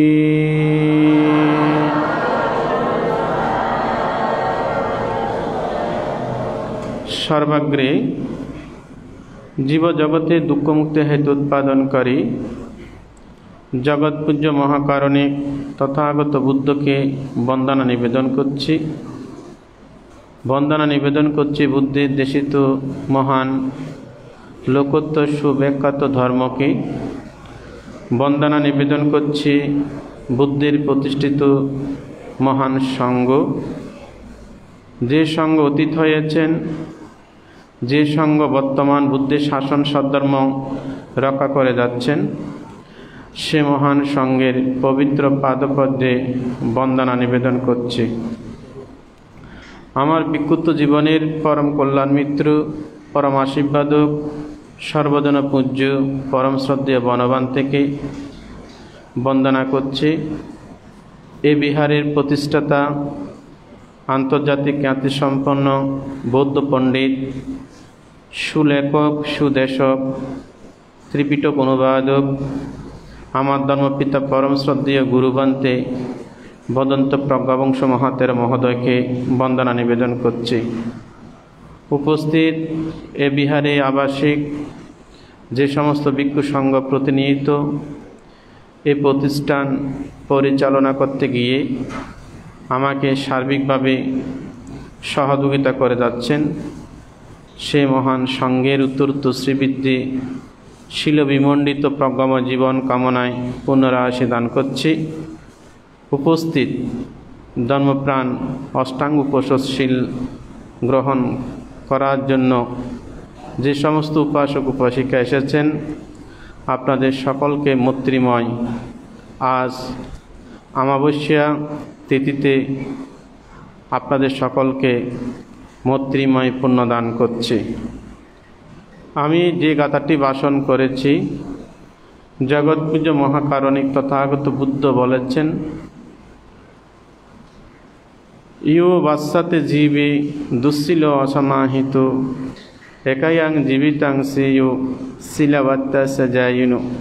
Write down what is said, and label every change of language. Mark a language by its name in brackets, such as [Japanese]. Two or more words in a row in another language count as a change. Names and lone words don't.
[Bangla] সর্বাগ্রে জীব জগতে দুঃখ মুক্তি হেতু উৎপাদনকারী জগৎ পূজ্য মহাকারুণিক তথাগত বুদ্ধ কে বন্দনা নিবেদন করছি। বন্দনা নিবেদন করছি বুদ্ধের দেশিত মহান লোকোত্তর সুব্যাখ্যাত ধর্ম কে বন্দনা নিবেদন করছি বুদ্ধের প্রতিষ্ঠিত মহান সংঘ যে সংঘ অতীত হয়েছেন যে সংঘ বর্তমান বুদ্ধের শাসন সদ্ধর্ম রক্ষা করে যাচ্ছেন সে মহান সংঘের পবিত্র পাদপদ্মে বন্দনা নিবেদন করছি। আমার বিকৃত জীবনের পরম কল্যাণ মিত্র পরম আশীর্বাদক সর্বজন পূজ্য পরম শ্রদ্ধেয় বনবান থেকে বন্দনা করছি। এ বিহারের প্রতিষ্ঠাতা আন্তর্জাতিক খ্যাতিসম্পন্ন বৌদ্ধ পণ্ডিত সুলেখক সুদেশক ত্রিপিটক অনুবাদক আমার ধর্মপিতা পরম শ্রদ্ধেয় গুরুভন্তে বদন্ত প্রজ্ঞাবংশ মহাথের মহোদয় কে বন্দনা নিবেদন করছি। উপস্থিত এ বিহারে আবাসিক যে সমস্ত ভিক্ষু সংঘ প্রতিনিয়ত এ প্রতিষ্ঠান পরিচালনা করতে গিয়ে আমাকে সার্বিকভাবে সহযোগিতা করে যাচ্ছেন সে মহান সংঘের উত্তরোত্তর শ্রীবৃদ্ধি শীল বিমণ্ডিত প্রজ্ঞাময় জীবন কামনায় পুণ্যরাশি দান করছি। উপস্থিত ধর্মপ্রাণ অষ্টাঙ্গ উপোসথশীল গ্রহণ করার জন্য যে সমস্ত উপাসক উপাসিকা এসেছেন আপনাদের সকলকে মৈত্রীময় আজ অমাবস্যা তিথিতে আপনাদের সকলকে মৈত্রীময় পুণ্যদান করছি। আমি যে গাথাটি ভাষণ করেছি জগৎপূজ্য মহাকারুণিক তথাগত বুদ্ধ বলেছেন [Pali] यो वास्साते जीवे दुस्सिलो असमाहित एकायां जीवितां सेयो शीलवत्ता सजायुनो।